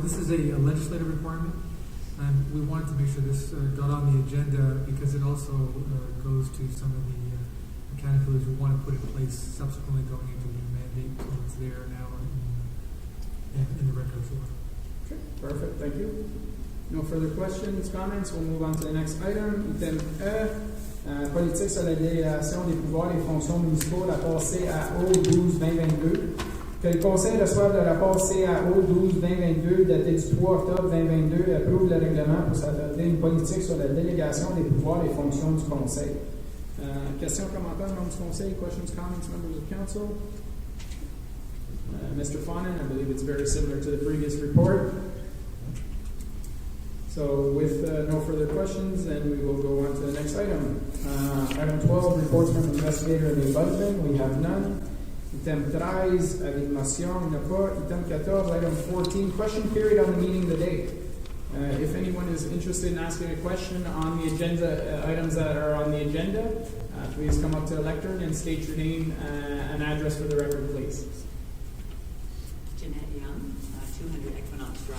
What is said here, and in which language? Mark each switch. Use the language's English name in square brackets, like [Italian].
[English] This is a legislative requirement, and we wanted to make sure this got on the agenda because it also goes to some of the accountabilities we want to put in place subsequently going into the mandate, so it's there now in the record as well. Okay, perfect. Thank you. No further questions, comments. We'll move on to the next item. [French] Item E, politique sur la délégation des pouvoirs et fonctions municipaux, rapport CAO 12-2022. Que le Conseil reçoive le rapport CAO 12-2022 daté du 3 octobre 2022 et approuve le règlement pour s'adopter une politique sur la délégation des pouvoirs et fonctions du Conseil. Questions, commentaires, membres du Conseil? [English] Questions, comments, members of council? Mr. Fonan, I believe it's very similar to the previous report. So with no further questions, then we will go on to the next item. Item 12, reports from the investigator and the ombudsman. We have none. [French] Item 13, avec motion, il n'y a pas. [English] Item 14, item 14, question period on the meeting today. If anyone is interested in asking a question on the agenda, items that are on the agenda, please come up to the lectern and state your name and address for the record, please. Jeanette Young, 200 Equinox Drive.